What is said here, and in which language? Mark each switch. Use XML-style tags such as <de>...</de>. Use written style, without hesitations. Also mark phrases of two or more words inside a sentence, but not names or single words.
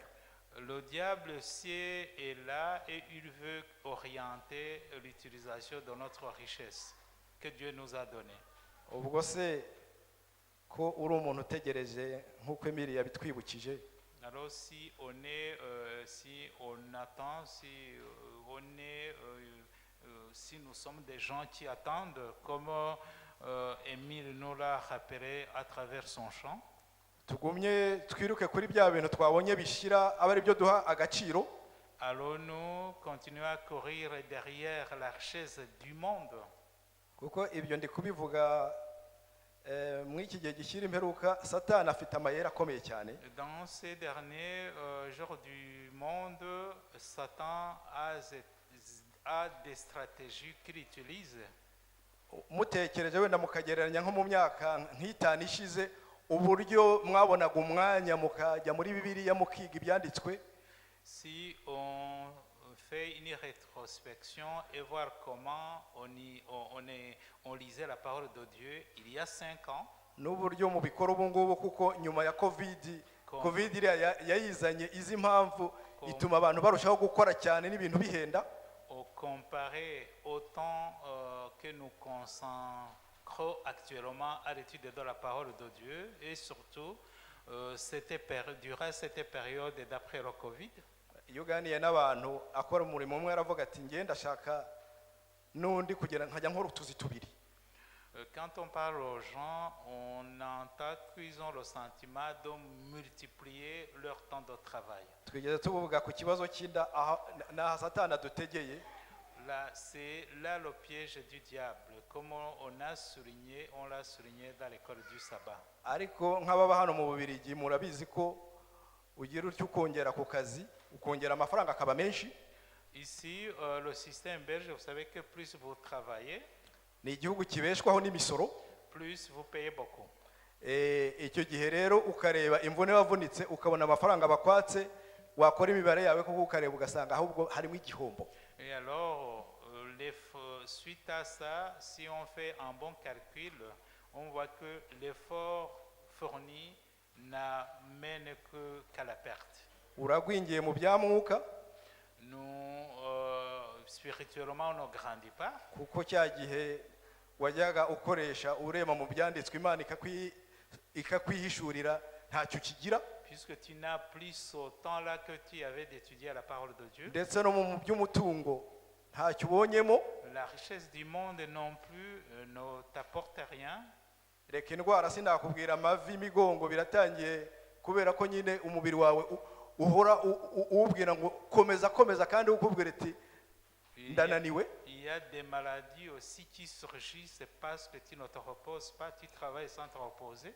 <fr>Le diable aussi est là et il veut orienter l'utilisation de notre richesse que Dieu nous a donnée.</fr> <rw>Ubwo se ko uri umuntu utegereje nk'uko Emile yabitwibukije,</rw> <fr>Alors si on attend, si nous sommes des gens qui attendent, comme Émile nous l'a rappelé à travers son chant.</fr> <rw>tugumye twiruke kuri bya bintu twabonye bishyira aba ari byo duha agaciro.</rw> <fr>Allons-nous continuer à courir derrière la richesse du monde?</fr> <rw>Kuko ibyo ndi kubivuga muri iki gihe gishyira imperuka, satani afite amayeri akomeye cyane.</rw> <fr>Dans ces derniers jours du monde, Satan a des stratégies qu'il utilise.</fr> <rw>Mutekereje wenda mukagereranya nko mu myaka nk'itanu ishize, uburyo mwabonaga umwanya mukajya muri Bibiliya mukiga ibyanditswe.</rw> <fr>Si on fait une rétrospection et voir comment on lisait la parole de Dieu il y a 5 ans,</fr> <rw>N'uburyo mubikora ubu ngubu, kuko nyuma ya covid iriya yayizanye izi mpamvu ituma abantu barushaho gukora cyane n'ibintu bihenda.</rw> <fr>comparé au temps que nous consacrons actuellement à l'étude de la parole de Dieu, et surtout durant cette période d'après le Covid.</fr> <rw>Iyo uganiye n'abantu akora umurimo umwe aravuga ati ngenda ndashaka n'undi kugira nkajya nkora utuzi tubiri.</rw> <fr>Quand on parle aux gens, on entend qu'ils ont le sentiment de multiplier leur temps de travail.</fr> <rw>Twigeze tuvuga ku kibazo cy'inda n'aha satani adutegeye.</rw> <fr>Là, c'est là le piège du diable, comme on l'a souligné dans l'école du sabbat.</fr> <rw>Ariko nk'ababa hano mu Bubiligi murabizi ko ugira utyo ukongera ku kazi, ukongera amafaranga akaba menshi.</rw> <fr>Ici, le système belge, vous savez que plus vous travaillez,</fr> <rw>Ni igihugu kibeshwaho n'imisoro.</rw> <fr>plus vous payez beaucoup.</fr> <rw>Icyo gihe rero ukareba imvune wavunitse ukabona amafaranga bakwatse, wakora imibare yawe kuko ukareba ugasanga ahubwo harimo igihombo.</rw> <fr>Et alors, suite à ça, si on fait un bon calcul, on voit que l'effort fourni n'amène qu'à la perte.</fr> <rw>Uragwingiye mu bya mwuka,</rw> <fr>Nous, spirituellement, on ne grandit pas.</fr> <rw>kuko cya gihe wajyaga ukoresha urema mu byanditswe Imana ikakwihishurira ntacyo kigira,</rw> <fr>Puisque tu n'as plus ce temps-là que tu avais d'étudier la parole de Dieu.</fr> <rw>ndetse no mu by'umutungo ntacyo ubonyemo.</rw> <fr>La richesse du monde non plus ne t'apporte rien.</fr> <rw>Reka indwara sinakubwira, amavi, imigongo biratangiye, kubera ko nyine umubiri wawe uhora uwubwira ngo komeza kandi ukubwira ati ndananiwe.</rw> <fr>Il y a des maladies aussi qui surgissent parce que tu ne te reposes pas, tu travailles sans te reposer.</fr>